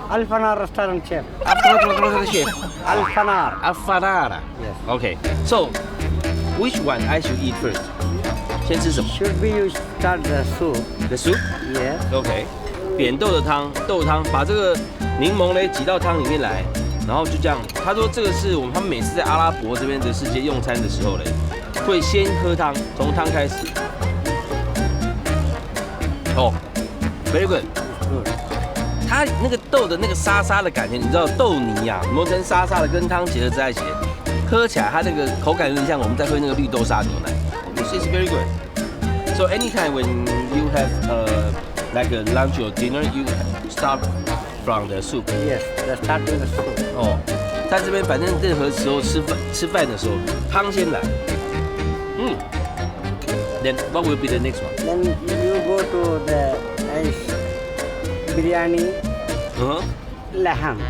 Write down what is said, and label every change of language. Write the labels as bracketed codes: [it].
[en] Al-Fanar restaurant chef. Al-Fanar chef. Al-Fanar. Al-Fanar. Yes. Okay. So, which one I should eat first? [zh] 先吃什么 [en] Should be you start the soup. The soup? Yes. OK. [zh] 扁豆的汤，豆汤，把这个柠檬嘞挤到汤里面来，然后就这样。他说这个是他们每次在阿拉伯这边的世界用餐的时候嘞，会先喝汤，从汤开始。 [en] 哦，very good。 [zh] 它那个豆的那个沙沙的感觉，你知道豆泥啊磨成沙沙的，跟汤结合在一起，喝起来它那个口感有点像我们在喝那个绿豆沙牛奶。 [en] This is very good. So anytime when you have like a lunch or dinner, you start from the soup. Yes, the starting the soup. [zh] 哦，在这边反正任何时候吃饭的时候，汤先来。 [en] Then what will be the next one? Then you go to the biryani, laham.